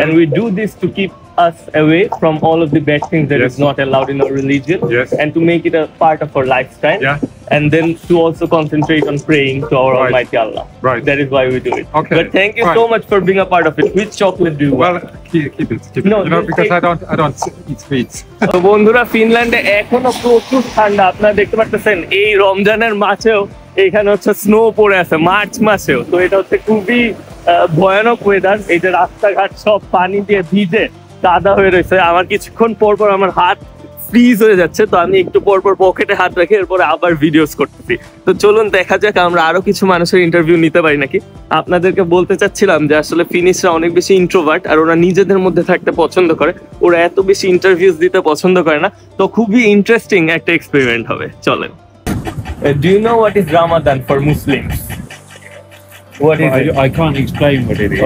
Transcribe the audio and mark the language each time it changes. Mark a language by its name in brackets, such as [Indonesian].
[English] And we do this to keep us away from all of the bad things that Yes. is not allowed in our religion, Yes. and to make it a part of our lifestyle. Yeah. And then to also concentrate on praying to our Right. Almighty Allah. Right. That is why we do it. Okay. But thank you Fine. so much for being a part of it. Which chocolate do you want? Well, keep it. No, You know, just because take- I don't eat sweets. [Bangla] তো বন্ধুরা, ফিনল্যান্ডে এখনো প্রচুর ঠান্ডা। আপনারা দেখতে পাচ্ছেন এই রমজানের মাঝেও এখানে হচ্ছে স্নো পড়ে আছে, মার্চ মাসেও। তো এটা হচ্ছে খুবই ভয়ানক ওয়েদার। এই যে রাস্তাঘাট সব পানি দিয়ে ভিজে কাদা হয়ে রয়েছে। আমার কিছুক্ষণ পর পর আমার হাত ফ্রিজ হয়ে যাচ্ছে, তো আমি একটু পর পর পকেটে হাত রেখে এরপরে আবার ভিডিওস করতেছি। তো চলুন দেখা যাক আমরা আরো কিছু মানুষের ইন্টারভিউ নিতে পারি নাকি। আপনাদেরকে বলতে চাচ্ছিলাম যে আসলে ফিনিশরা অনেক বেশি ইন্ট্রোভার্ট, আর ওরা নিজেদের মধ্যে থাকতে পছন্দ করে, ওরা এত বেশি ইন্টারভিউস দিতে পছন্দ করে না। তো খুবই ইন্টারেস্টিং একটা এক্সপেরিমেন্ট হবে, চলেন। [English] Do you know what is Ramadan for Muslims? What is it? I can't explain what it is.